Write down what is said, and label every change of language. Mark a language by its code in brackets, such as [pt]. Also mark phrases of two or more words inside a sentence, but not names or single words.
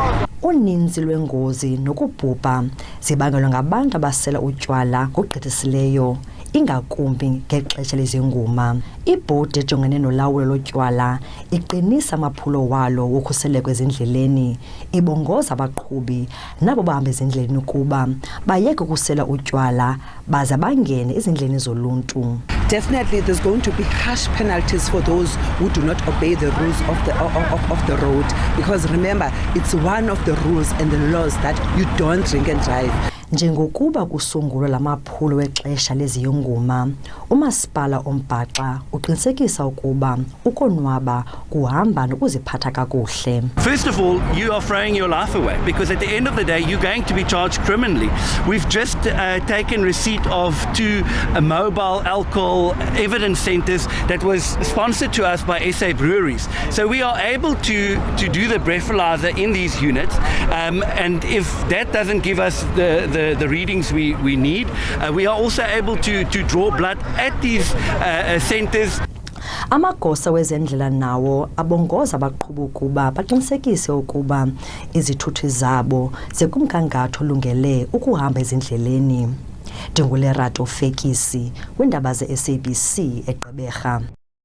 [xh] Uninzi lwengozi nokubhubha zibangelwa ngabantu abasela utywala ngokugqithisileyo, ingakumbi ngexesha lezinguma. Ibhodi ejongene nolawulo lotywala iqinisa amaphulo walo wokhuseleko ezindleleni, ibongoza abaqhubi nabo bahamba ezindleleni ukuba bayeke ukusela utywala baze bangene ezindleleni zoluntu. [en] Definitely there's going to be harsh penalties for those who do not obey the rules of the road, because remember, it's one of the rules and the laws that you don't drink and drive. [xh] Njengokuba kusungulwa lamaphulo wexesha leziyunguma, umasipala ombhaxa uqinisekisa ukuba ukonwaba kuhamba nokuziphatha kakuhle. [en] First of all, you are throwing your life away, because at the end of the day you're going to be charged criminally. We've just taken receipt of 2 mobile alcohol evidence centers that was sponsored to us by SA breweries. So we are able to do the breathalyzer in these units, and if that doesn't give us the readings we need, we are also able to draw blood at these centers. [xh] Amagosa wezendlela nawo abongoza abaqhubi ukuba baqinisekise ukuba izithuthi zabo zikumgangatho olungele ukuhamba ezindleleni. Ndingulerato Fekisi, kwiindaba ze-SABC eGqeberha.